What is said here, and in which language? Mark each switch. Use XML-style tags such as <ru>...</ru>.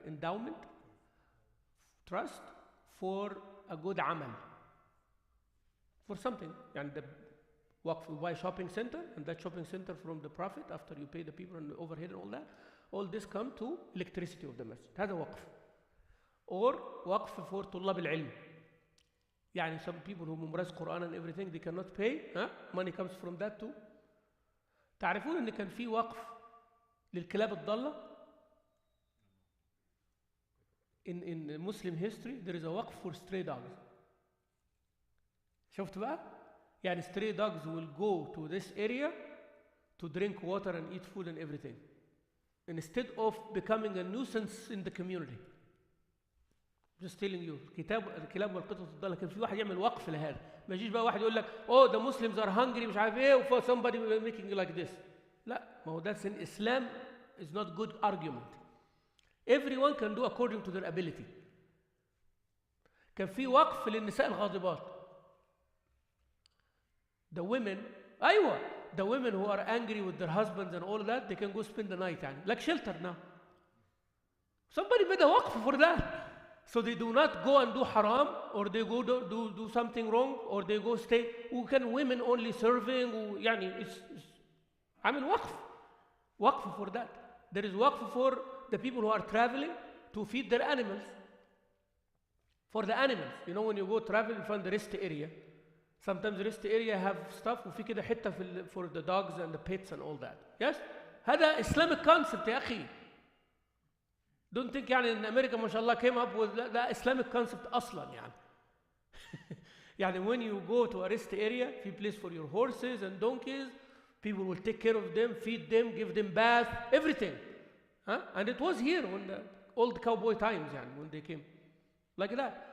<en>Endowment, trust for a good عمل. For something. يعني the وقف, you buy a shopping center, and that shopping center from the profit after you pay the people and the overhead and all that, all this come to electricity of the masjid.</en> <ar>هذا وقف. Or وقف for طلاب العلم.</ar> <en>يعني some people who memorize Quran and everything they cannot pay, money comes from that too.</en> <ar>تعرفون ان كان في وقف للكلاب الضالة؟</ar> <en>In Muslim history there is a وقف for stray dogs.</en> <ar>شفت بقى؟</ar> <en>يعني stray dogs will go to this area to drink water and eat food and everything instead of becoming a nuisance in the community. Just telling you,</en> <ar>الكلاب والقطط الضالة كان في واحد يعمل وقف لهذا. ما يجيش بقى واحد يقول لك</ar> <en>oh the Muslims are hungry</en> <ar>مش عارف ايه</ar> <en>for somebody making like this.</en> <ar>لا, ما هو</ar> <en>that's in Islam is not good argument. Everyone can do according to their ability.</en> <ar>كان في وقف للنساء الغاضبات.</ar> <en>The women, أيوة, the women who are angry with their husbands and all that, they can go spend the night يعني. Like shelter now. Somebody made a waqf for that. So they do not go and do haram, or they go do something wrong, or they go stay. Who can women only serving? يعني it's عامل وقف for that. There is waqf for the people who are traveling to feed their animals. For the animals, you know when you go travel, you find the rest area. Sometimes the rest area have stuff</en> <ar>وفي كده حتة</ar> <en>for the dogs and the pets and all that. Yes?</en> <ar>هذا</ar> <en>Islamic concept</en> <ar>يا أخي.</ar> <en>Don't think يعني</en> <ar>إن أمريكا ما شاء الله</ar> <en>came up with that Islamic concept</en> <ar>أصلا يعني.</ar> <en>يعني when you go to a rest area, في place for your horses and donkeys, people will take care of them, feed them, give them bath, everything. Huh? And it was here when the old cowboy times يعني when they came. Like that.</en>